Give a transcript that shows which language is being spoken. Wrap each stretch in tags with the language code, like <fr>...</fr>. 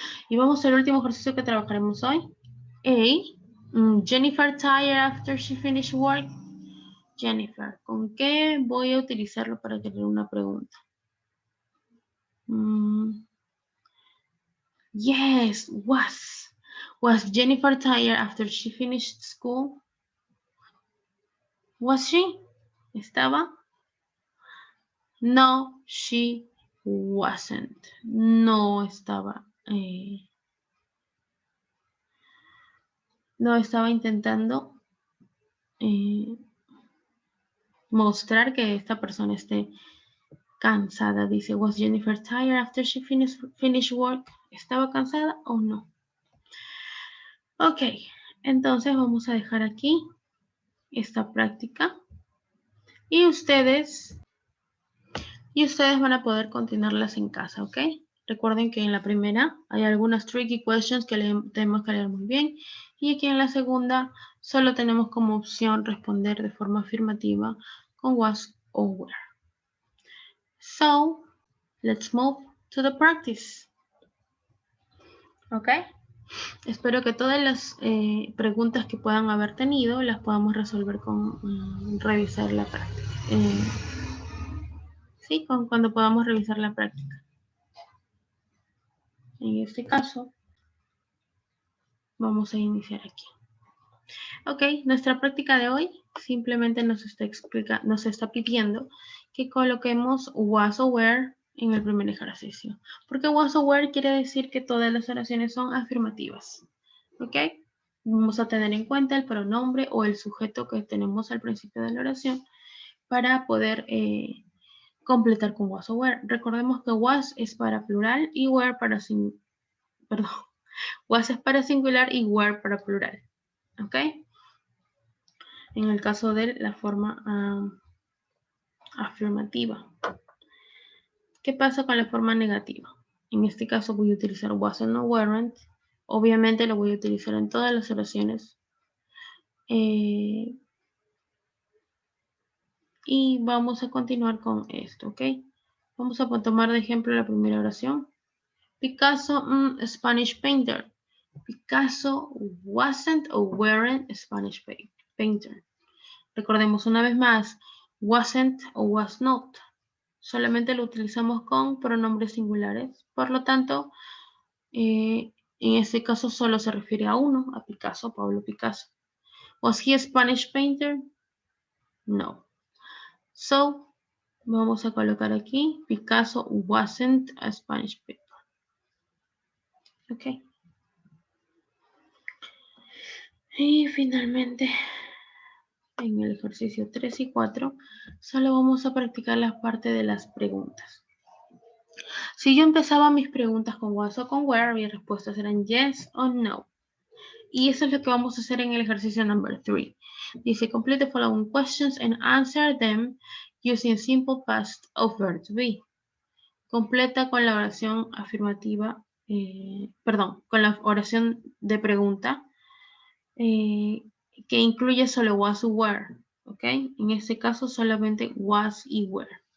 <es>Y vamos al último ejercicio que trabajaremos hoy. A.</es> <en>Jennifer tired after she finished work.</en> <es>Jennifer, ¿con qué voy a utilizarlo para tener una pregunta?</es> <en>Yes, was. Was Jennifer tired after she finished school? Was she? ¿Estaba? No, she wasn't.</en> <es>No estaba. No estaba intentando mostrar que esta persona esté cansada.</es> <en>Dice, was Jennifer tired after she finished work?</en> <es>¿Estaba cansada o no? Ok, entonces vamos a dejar aquí esta práctica y ustedes van a poder continuarlas en casa, ¿ok? Recuerden que en la primera hay algunas</es> <en>tricky questions</en> <es>que tenemos que leer muy bien y aquí en la segunda solo tenemos como opción responder de forma afirmativa con was o were.</es> <en>So, let's move to the practice. ¿Ok?</en> <es>Espero que todas las preguntas que puedan haber tenido las podamos resolver con revisar la práctica. Sí, cuando podamos revisar la práctica. En este caso, vamos a iniciar aquí. Ok, nuestra práctica de hoy simplemente nos está pidiendo que coloquemos was o were en el primer ejercicio. Porque was o were quiere decir que todas las oraciones son afirmativas. Ok, vamos a tener en cuenta el pronombre o el sujeto que tenemos al principio de la oración para poder completar con was o were. Recordemos que was es para plural y were para was es para singular y were para plural. ¿Ok? En el caso de la forma afirmativa. ¿Qué pasa con la forma negativa? En este caso voy a utilizar wasn't o weren't. Obviamente lo voy a utilizar en todas las oraciones. Y vamos a continuar con esto, ¿ok? Vamos a tomar de ejemplo la primera oración.</es> <en>Picasso, Spanish painter. Picasso wasn't or weren't a Spanish painter.</en> <es>Recordemos una vez más, wasn't o was not. Solamente lo utilizamos con pronombres singulares. Por lo tanto, en este caso solo se refiere a uno, a Picasso, Pablo Picasso.</es> <en>Was he a Spanish painter? No. So,</en> <es>vamos a colocar aquí,</es> <en>Picasso wasn't a Spanish painter. Ok.</en> <es>Y finalmente, en el ejercicio 3 y 4, solo vamos a practicar la parte de las preguntas. Si yo empezaba mis preguntas con was o con were, mis respuestas eran yes o no. Y eso es lo que vamos a hacer en el ejercicio number 3.</es> <en>Dice, complete the following questions and answer them using simple past of verb to be.</en> <es>Completa con la oración afirmativa con la oración de pregunta, que incluye solo was o were, ¿ok? En este caso solamente was y were.</es>